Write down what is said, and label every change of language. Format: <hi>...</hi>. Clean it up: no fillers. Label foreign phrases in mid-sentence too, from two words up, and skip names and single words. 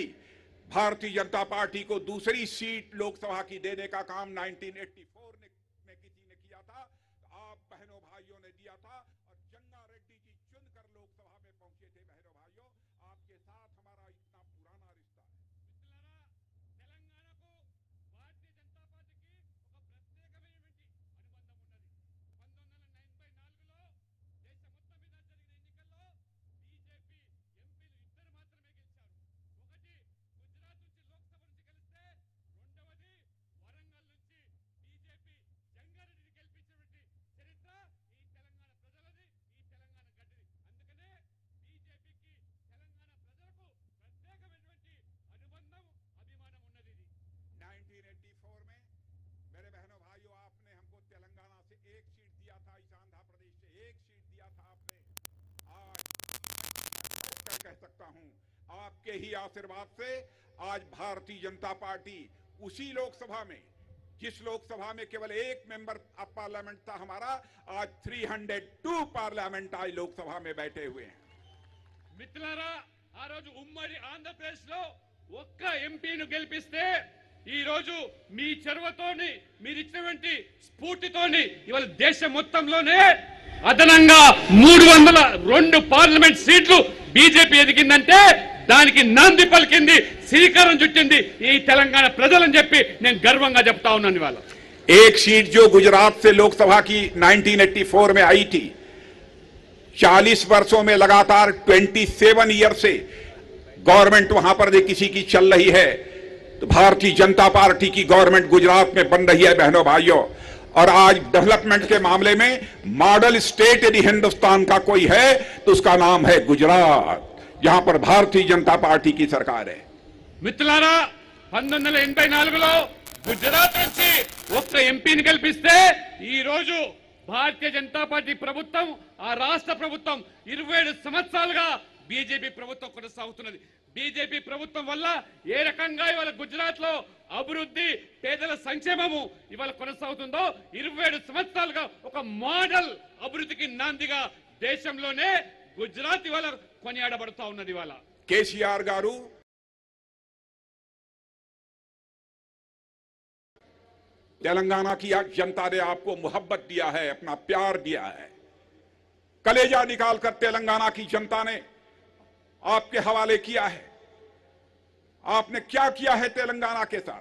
<hi>भारतीय जनता पार्टी को दूसरी सीट लोकसभा की देने का काम 1984 में किसी ने किया था, तो आप बहनों भाइयों ने दिया था, और जंगा रेड्डी जी चुनकर लोकसभा में पहुंचे थे। बहनों भाइयों, आपके साथ हमारा इतना पुराना रिश्ता है।</hi> <te>తెలంగాణకు భారతీయ జనతా పార్టీకి ఒక ప్రత్యేకమైనటువంటి అనుబంధం ఉన్నది. 1984లో దేశ మొత్తం మీద జరిగిన ఎన్నికల్లో బీజేపీ ఎంపీలు ఇద్దరు మాత్రమే గెలిచారు. ఒకటి గుజరాత్ నుంచి లోక్సభ నుంచి గెలిస్తే, రెండవది వరంగల్ నుంచి బీజేపీ జంగారెడ్డిని గెలిపించినటువంటి చరిత్ర ఈ తెలంగాణ ప్రజలది, ఈ తెలంగాణ గడ్డది. అందుకనే బీజేపీకి తెలంగాణ ప్రజలకు ప్రత్యేకమైనటువంటి అనుబంధం, అభిమానం ఉన్నది.</te> <hi>1984 में मेरे बहनों भाइयों, आपने हमको तेलंगाना से एक सीट दिया था, इस आंध्र प्रदेश से एक सीट दिया था आपने। आज कह सकता हूं, आपके ही आशीर्वाद से आज भारतीय जनता पार्टी उसी लोकसभा में, जिस लोकसभा में केवल एक</hi> <en>member of parliament</en> <hi>था हमारा, आज 302 पार्लियामेंट आज लोकसभा में बैठे हुए हैं।</hi> <te>మిత్రులారా, ఆ రోజు ఉమ్మడి ఆంధ్రప్రదేశ్ లో ఒక్క ఎంపీని గెలిపిస్తే ఈ రోజు మీ చొరవతోని మీరు ఇచ్చినటువంటి స్ఫూర్తితోని ఇవాళ దేశం మొత్తంలోనే అదనంగా 302 పార్లమెంట్ సీట్లు బీజేపీ ఎదిగిందంటే దానికి నాంది పలికింది, శ్రీకారం చుట్టింది ఈ తెలంగాణ ప్రజలని చెప్పి నేను గర్వంగా చెప్తా ఉన్నాను ఇవాళ.</te> <hi>एक सीट जो गुजरात से लोकसभा की 1984 में आई थी, 40 वर्षों में लगातार 27 ईयर से गवर्नमेंट वहां पर किसी की चल रही है, तो भारतीय जनता पार्टी की गवर्नमेंट गुजरात में बन रही है बहनों भाइयों. और आज डेवलपमेंट के मामले में</hi> <en>model state</en> <hi>यदि हिंदुस्तान का कोई है तो उसका नाम है गुजरात, जहां पर भारतीय जनता पार्टी की सरकार है.</hi> <te>మిత్రులారా 1984లో గుజరాత్ నుంచి ఒక్క ఎంపీని గెలిపిస్తే ఈ రోజు భారతీయ జనతా పార్టీ ప్రభుత్వం, ఆ రాష్ట్ర ప్రభుత్వం 27 సంవత్సరాలుగా బీజేపీ ప్రభుత్వం కొనసాగుతున్నది. బీజేపీ ప్రభుత్వం వల్ల ఏ రకంగా ఇవాళ గుజరాత్ లో అభివృద్ధి, పేదల సంక్షేమము ఇవాళ కొనసాగుతుందో 27 సంవత్సరాలుగా ఒక మోడల్ అభివృద్ధికి నాందిగా దేశంలోనే గుజరాత్ ఇవాళ కొనియాడబడుతా ఉన్నది. ఇవాళ</te> <hi>కేసీఆర్ గారు तेलंगाना की जनता ने आपको मोहब्बत दिया है, अपना प्यार दिया है. कलेजा निकालकर तेलंगाना की जनता ने आपके हवाले किया है. आपने क्या किया है तेलंगाना के साथ?</hi>